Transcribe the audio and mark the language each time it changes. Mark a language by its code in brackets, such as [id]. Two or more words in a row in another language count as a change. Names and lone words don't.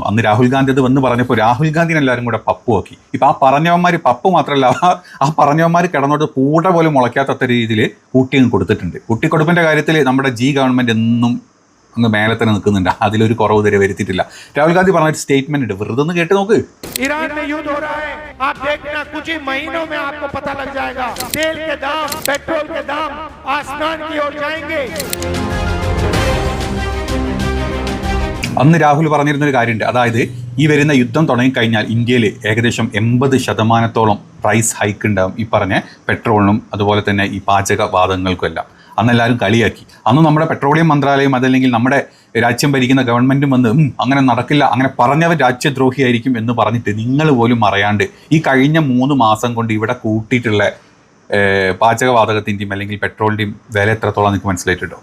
[ml] അന്ന് രാഹുൽ ഗാന്ധി അത് വന്ന് പറഞ്ഞപ്പോൾ രാഹുൽ ഗാന്ധിനെ എല്ലാവരും കൂടെ പപ്പുവാക്കി. ഇപ്പം ആ പറഞ്ഞവന്മാർ പപ്പ് മാത്രമല്ല, ആ പറഞ്ഞവന്മാർ കിടന്നോട്ട് പൂട പോലും മുളയ്ക്കാത്ത രീതിയിൽ കൂട്ടിയങ്ങ് കൊടുത്തിട്ടുണ്ട്. കുട്ടിക്കൊടുപ്പിൻ്റെ കാര്യത്തിൽ നമ്മുടെ ഗവൺമെൻറ് എന്നും അങ്ങ് മേലെ തന്നെ നിൽക്കുന്നുണ്ട്. അതിലൊരു കുറവ് ഇതുവരെ വരുത്തിയിട്ടില്ല. രാഹുൽ ഗാന്ധി പറഞ്ഞ ഒരു സ്റ്റേറ്റ്മെന്റ് ഉണ്ട്, വെറുതെ ഒന്ന് കേട്ട് നോക്ക്. [hi] ईरान में युद्ध हो रहा है, आप देखना कुछ ही महीनों में आपको पता लग जाएगा, तेल के दाम, पेट्रोल के दाम आसमान की ओर जाएंगे. [ml] അന്ന് രാഹുൽ പറഞ്ഞിരുന്നൊരു കാര്യമുണ്ട്. അതായത് ഈ വരുന്ന യുദ്ധം തുടങ്ങിക്കഴിഞ്ഞാൽ ഇന്ത്യയിൽ ഏകദേശം 80% [en] price hike [ml] ഉണ്ടാകും ഈ പറഞ്ഞ പെട്രോളിനും അതുപോലെ തന്നെ ഈ പാചകവാതകങ്ങൾക്കും എല്ലാം. അന്ന് എല്ലാവരും കളിയാക്കി. അന്ന് നമ്മുടെ പെട്രോളിയം മന്ത്രാലയം അതല്ലെങ്കിൽ നമ്മുടെ രാജ്യം ഭരിക്കുന്ന ഗവൺമെൻറ്റും വന്ന് അങ്ങനെ നടക്കില്ല, അങ്ങനെ പറഞ്ഞവർ രാജ്യദ്രോഹിയായിരിക്കും എന്ന് പറഞ്ഞിട്ട് നിങ്ങൾ പോലും അറിയാണ്ട് ഈ കഴിഞ്ഞ 3 മാസം കൊണ്ട് ഇവിടെ കൂട്ടിയിട്ടുള്ള പാചകവാതകത്തിൻ്റെയും അല്ലെങ്കിൽ പെട്രോളിൻ്റെയും വില എത്രത്തോളം നിങ്ങൾക്ക് മനസ്സിലായിട്ടുണ്ടോ?